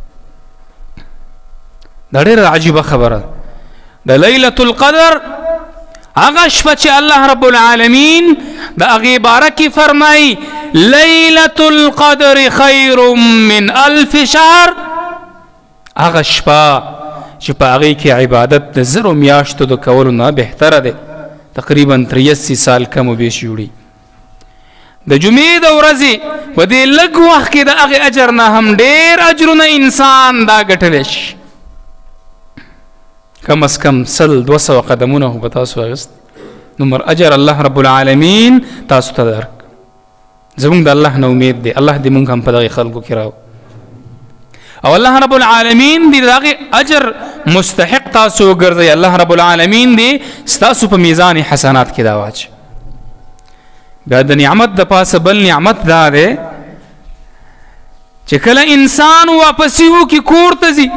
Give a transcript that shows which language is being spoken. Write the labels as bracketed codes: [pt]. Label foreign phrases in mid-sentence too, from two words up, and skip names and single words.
[ps] دا ډېره عجیبه خبره د [ar] لیلة القدر [ps] هغه شپه چې [ar] الله رب العالمین [ps] د هغې باره کې فرمایي [ar] لیلة القدر خیر من الف شهر [ps] هغه شپه چې په هغې کې عبادت د زرو میاشتو د کولو نه بهتره دی تقریبا 83 سال کم و بیش جوړي د جمعې د ورځې په دې لږ وخت کې د هغې اجر نه هم ډېر اجرونه انسان دا ګټلی شي کم از کم 100-200 قدمونه خو به تاسو اخیست نو اجر [ar] الله رب العالمین [ps] تاسو ته درک زموږ د الله نه امید دی الله دې موږ هم په دغې خلکو کې راو او [ar] الله رب العالمین [ps] دې د هغې اجر مستحق تاسو وګرځئ [ar] الله رب العالمین [ps] دې ستاسو په میزان حسنات کې دا واچوي بیا د نعمت د پاسه بل نعمت دا دی چې چې کله انسان واپسی وکړي کور ته ځي.